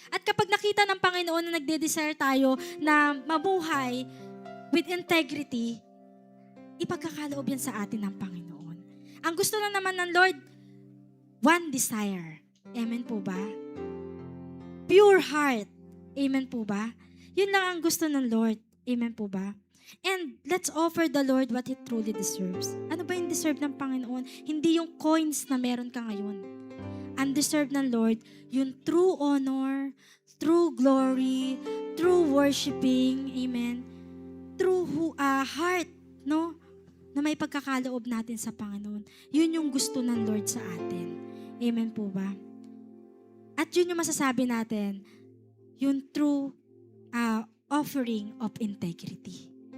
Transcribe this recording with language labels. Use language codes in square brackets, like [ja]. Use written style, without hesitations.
[tl] At kapag nakita ng Panginoon na nagde-desire tayo na mabuhay with integrity, ipagkakaloob yan sa atin ng Panginoon. Ang gusto lang naman ng Lord, one desire. Amen po ba? Pure heart. Amen po ba? Yun lang ang gusto ng Lord. Amen po ba? [en] And let's offer the Lord what He truly deserves. [tl] Ano ba yung deserve ng Panginoon? Hindi yung coins na meron ka ngayon. Ang deserve ng Lord, yung true honor, true glory, true worshiping, amen, true heart, no? Na may pagkakaloob natin sa Panginoon. Yun yung gusto ng Lord sa atin. Amen po ba? At yun yung masasabi natin, yung true offering of integrity.